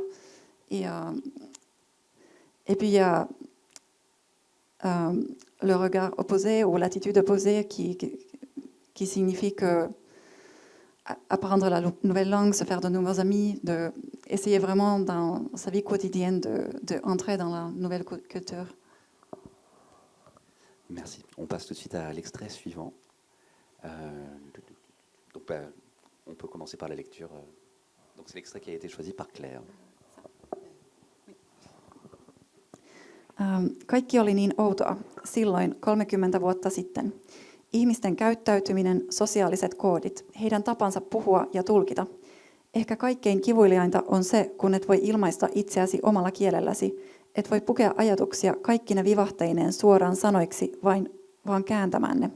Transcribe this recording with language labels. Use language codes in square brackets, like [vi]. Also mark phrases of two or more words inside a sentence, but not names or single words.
[fr] Et puis il y a le regard opposé ou l'attitude opposée qui signifie que apprendre la nouvelle langue, se faire de nouveaux amis, essayer vraiment dans sa vie quotidienne d'entrer dans la nouvelle culture. Merci. On passe tout de suite à l'extrait suivant. Donc, on peut commencer par la lecture. Donc, c'est l'extrait qui a été choisi par Claire. [fi] Kaikki oli niin outoa silloin 30 vuotta sitten. Ihmisten käyttäytyminen, sosiaaliset koodit, heidän tapansa puhua ja tulkita. Ehkä kaikkein kivuliainta on se, kun et voi ilmaista itseäsi omalla kielelläsi, et voi pukea ajatuksia kaikkine vivahteineen suoraan sanoiksi, vaan kääntämään ne.